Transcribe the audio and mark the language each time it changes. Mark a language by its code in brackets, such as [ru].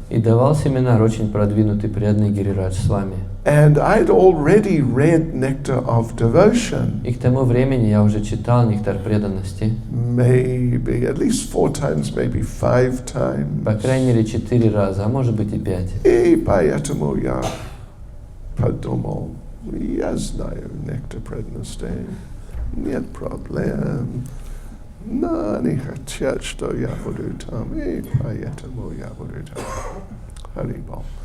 [ru] И давал семинар очень продвинутый преданный Гирирадж Свами. [en] And I'd already read Nectar of Devotion. [ru] И к тому времени я уже читал нектар преданности. [en] Maybe at least 4 times, maybe 5 times. [ru] По крайней мере 4 раза, а может быть и 5. И поэтому я подумал, я знаю Nectar преданности, нет проблем. Но они хотят, что я буду там, и поэтому я буду там. Харибол.